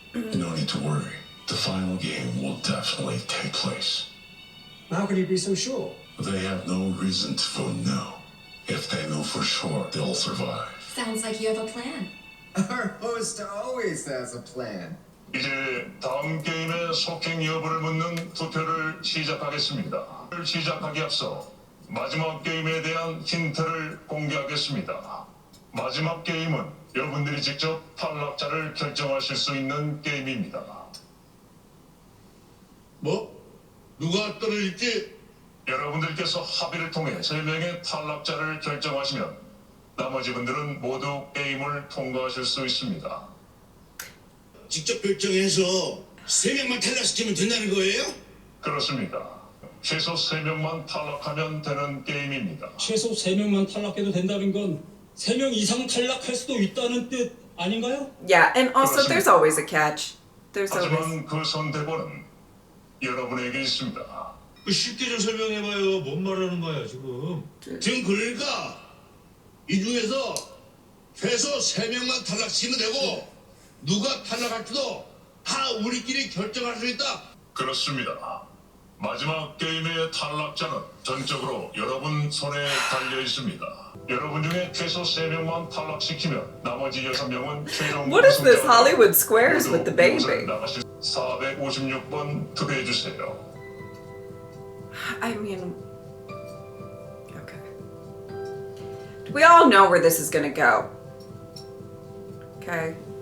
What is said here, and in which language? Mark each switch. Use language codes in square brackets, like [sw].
[en] No need to worry. The final game will definitely take place. How can you be so sure? They have no reason to vote no. If they know for sure they'll survive. Sounds like you have a plan. Our host always has a plan. [ko] 이제 다음 게임의 속행 여부를 묻는 투표를 시작하겠습니다. 시작하기 앞서 마지막 게임에 대한 힌트를 공개하겠습니다. 마지막 게임은 여러분들이 직접 탈락자를 결정하실 수 있는 게임입니다. 뭐? 누가 떨어질지? 여러분들께서 합의를 통해 3명의 탈락자를 결정하시면 나머지 분들은 모두 게임을 통과하실 수 있습니다. 직접 결정해서 3명만 탈락시키면 된다는 거예요? 그렇습니다. 최소 3명만 탈락하면 되는 게임입니다. 최소 3명만 탈락해도 된다는 건 3명 이상 탈락할 수도 있다는 뜻 아닌가요? [en] Yeah, and also there's always a catch. There's always. [ko] 하지만 그 선택권은 여러분에게 있습니다. 쉽게 좀 설명해봐요. 뭔 말하는 거야 지금? 지금 그러니까 이 중에서 최소 3명만 탈락시키면 되고 누가 탈락할지도 다 우리끼리 결정할 수 있다. 그렇습니다. 마지막 게임의 탈락자는 전적으로 여러분 손에 달려 있습니다. 여러분 중에 최소 3명만 탈락시키면 나머지 6명은 최종 [en] What is this Hollywood Squares with the baby? [ko] 456번 투표해 주세요. [en] I mean, okay. We all know where this is gonna go. Okay.